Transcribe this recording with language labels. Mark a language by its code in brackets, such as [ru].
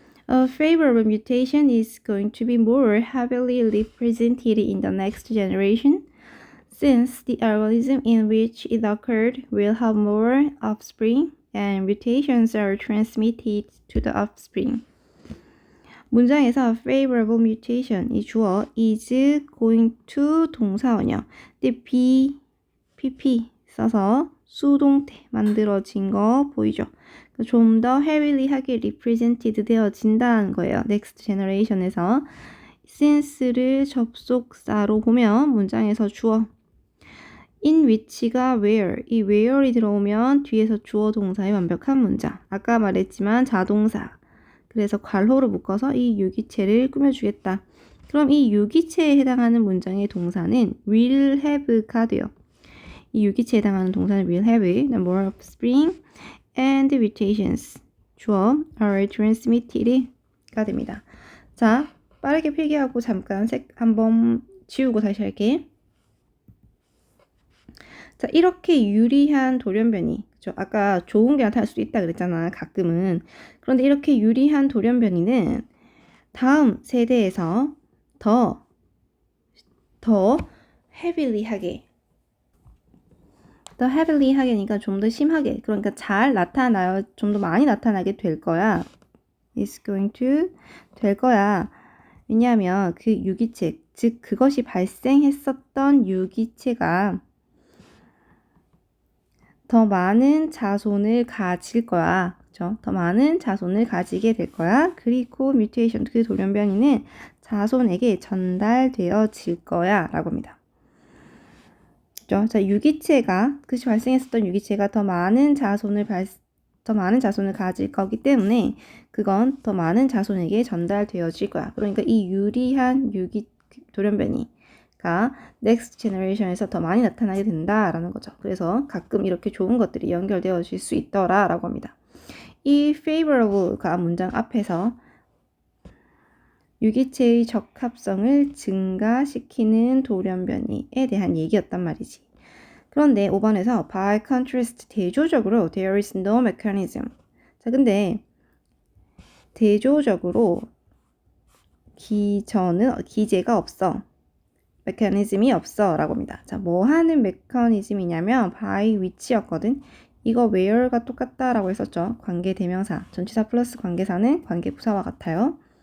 [en] A favorable mutation is going to be more heavily represented in the next generation, since the organism in which it occurred will have more offspring, and mutations are transmitted to the offspring. [ko] 문장에서 favorable mutation, 이 주어 is going to 동사원형, pp 써서 수동태 만들어진 거 보이죠? 좀 더 heavily하게 represented 되어진다는 거예요. next generation에서 since를 접속사로 보면 문장에서 주어 in which가 where, 이 where이 들어오면 뒤에서 주어 동사의 완벽한 문장. 아까 말했지만 자동사. 그래서 괄호로 묶어서 이 유기체를 꾸며주겠다. 그럼 이 유기체에 해당하는 문장의 동사는 will have가 돼요. 이 유기체에 해당하는 동사는 [en] will have, more offspring, and mutations. [ko] 주어 are transmitted가 됩니다. 자, 빠르게 필기하고 잠깐 한번 지우고 다시 할게. 자, 이렇게 유리한 돌연변이, 그쵸? 아까 좋은 게 나타날 수도 있다 그랬잖아, 가끔은. 그런데 이렇게 유리한 돌연변이는 다음 세대에서 더 heavily하게, 하게니까 좀 더 심하게, 그러니까 잘 나타나요, 좀 더 많이 나타나게 될 거야. is going to 될 거야. 왜냐하면 그 유기체, 즉 그것이 발생했었던 유기체가 더 많은 자손을 가질 거야. 그쵸? 더 많은 자손을 가지게 될 거야. 그리고 뮤테이션, 그 돌연변이는 자손에게 전달되어질 거야. 라고 합니다. 그쵸? 자, 유기체가, 그것이 발생했었던 유기체가 더 많은 자손을 가질 거기 때문에 그건 더 많은 자손에게 전달되어질 거야. 그러니까 이 유리한 돌연변이가 next generation에서 더 많이 나타나게 된다라는 거죠. 그래서 가끔 이렇게 좋은 것들이 연결되어질 수 있더라라고 합니다. 이 favorable가 문장 앞에서 유기체의 적합성을 증가시키는 돌연변이에 대한 얘기였단 말이지. 그런데 5번에서 [en] by contrast, [ko] 대조적으로 [en] there is no mechanism. [ko] 자, 근데 대조적으로 기제가 없어. 메커니즘이 없어 라고 합니다. 자, 뭐 하는 메커니즘이냐면 by which였거든. 이거 where가 똑같다 라고 했었죠. 관계대명사, 전치사 플러스 관계사는 관계부사와 같아요.